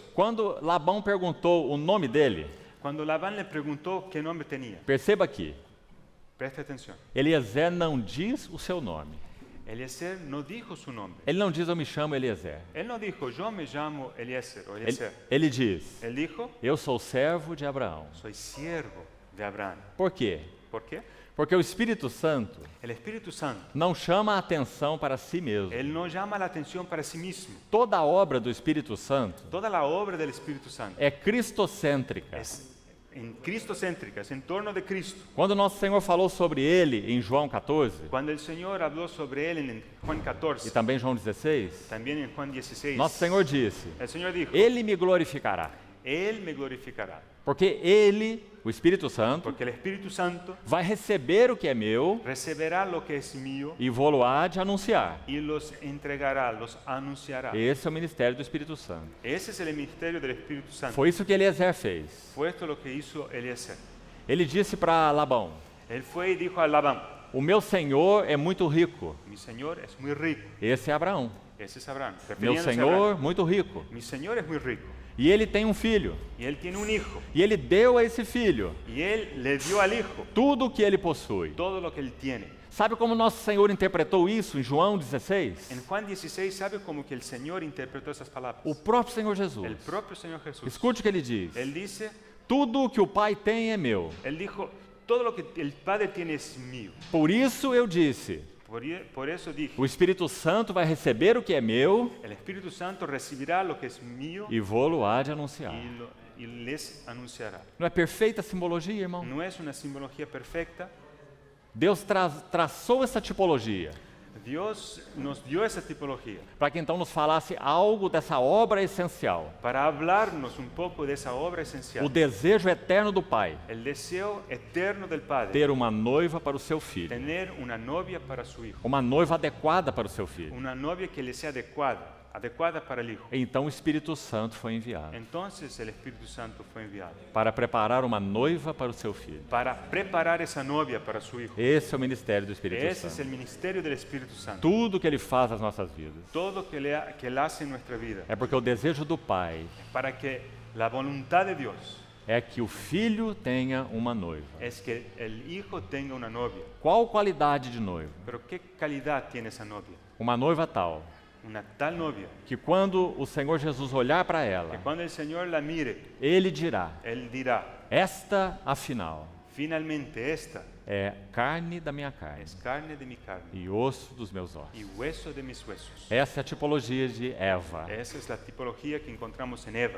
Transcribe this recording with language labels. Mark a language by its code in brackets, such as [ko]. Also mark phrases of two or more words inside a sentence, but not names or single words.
[pt] Quando Labão perguntou o nome dele, [es] Cuando Labán le preguntó qué nombre tenía, [pt] perceba aqui, [es] preste atención, [pt] Eliezer não diz o seu nome. [es] Eliezer no dijo su nombre. [pt] Ele não diz eu me chamo Eliezer. [es] Él no dijo yo me llamo Eliezer o Eliezer. [pt] Ele diz, [es] Él dijo [pt] eu sou servo de Abraão. [es] soy siervo de Abraham. [pt] Por quê? [es] ¿Por qué? [pt] Porque o Espírito Santo [es] El Espíritu Santo, [pt] não chama a atenção para si mesmo. [es] Él no llama la atención para sí mismo. [pt] Toda a obra do Espírito Santo [es] Toda la obra del Espíritu Santo [pt] é cristocêntrica. [es] es en cristocéntrica, es en torno de Cristo. [pt] Quando nosso Senhor falou sobre ele em João 14 [es] Cuando el Señor habló sobre él en Juan [pt] e [es] 14, [pt] também João 16, [es] también en Juan 16, [pt] nosso Senhor disse: [es] el Señor dijo, [pt] Ele me glorificará, [es] Él me glorificará, [pt] porque ele, o Espírito Santo, [es] porque el Espíritu Santo [pt] vai receber o que é meu [es] reciberá lo que es mío [pt] e vou-lo há de anunciar. [es] y los entregará, los anunciará. [pt] Esse é o ministério do Espírito Santo. [es] Ese es el ministerio del Espíritu Santo. [pt] Foi isso que Eliezer fez. [es] Fue esto lo que hizo Eliezer. [pt] Ele disse para Labão: [es] Él fue y dijo a Labán, [pt] o meu senhor é muito rico. [es] mi Señor es muy rico. [pt] Esse é Abraão. [es] Ese es Abraham. [pt] Meu [es] refiriéndose a [pt] senhor, [es] Abraham. [pt] muito rico. [es] Mi Señor es muy rico. [pt] E ele tem um filho. [es] Y él tiene un hijo. [pt] E ele deu a esse filho [es] Y él le dio al hijo [pt] tudo o que ele possui. [es] todo lo que él tiene. [pt] Sabe como nosso Senhor interpretou isso em João 16? [es] En Juan 16, ¿sabe cómo que el Señor interpretó esas palabras? [pt] O próprio Senhor Jesus. [es] El propio Señor Jesús. [pt] Escute o que ele diz. [es] Él dice, [pt] Tudo o que o Pai tem é meu. [es] él dijo, todo lo que el Padre tiene es mío. [pt] Por isso eu disse, [es] Por eso dije, [pt] o Espírito Santo vai receber o que é meu [es] el Espíritu Santo recibirá lo que es mío [pt] e vou-lo há de anunciar. [es] y les anunciará. [pt] Não é perfeita a simbologia, irmão? [es] No es una simbología perfecta. [pt] Deus traçou essa tipologia [es] Dios nos dio esa tipología [pt] para que então nos falasse algo dessa obra essencial, [es] para hablarnos un poco de esa obra [pt] o [es] esencial, [pt] desejo eterno do Pai, [es] el deseo eterno del Padre, [pt] ter uma noiva para o seu filho, [es] tener una novia para su hijo, [pt] uma noiva adequada para o seu filho. [es] una novia que le sea adecuada para el hijo. [pt] Então o Espírito Santo foi enviado [es] Entonces el Espíritu Santo fue enviado [pt] para preparar uma noiva para o seu filho. [es] para preparar esa novia para su hijo. [pt] Esse é o ministério do Espírito [es] Ese es [pt] Santo. [es] el ministerio del Espíritu Santo. [pt] Tudo que ele faz nas nossas vidas [es] Todo que él hace en nuestra vida, [pt] é porque o desejo do Pai [es] para que la voluntad de Dios [pt] é que o filho tenha uma noiva. [es] es que el hijo tenga una novia. [pt] Qual qualidade de noiva? [es] Pero ¿qué calidad tiene esa novia? [pt] Uma noiva tal [es] Una tal novia [pt] que quando o Senhor Jesus olhar para [es] que [pt] ela, [es] cuando el Señor la mire, [pt] ele dirá: [es] Él dirá, [pt] esta, afinal, [es] finalmente esta [pt] é carne da minha carne [es] es carne de mi carne [pt] e osso dos meus ossos. [es] y hueso de mis huesos. [pt] Essa é a tipologia de Eva. [es] Esa es la tipología que encontramos en Eva.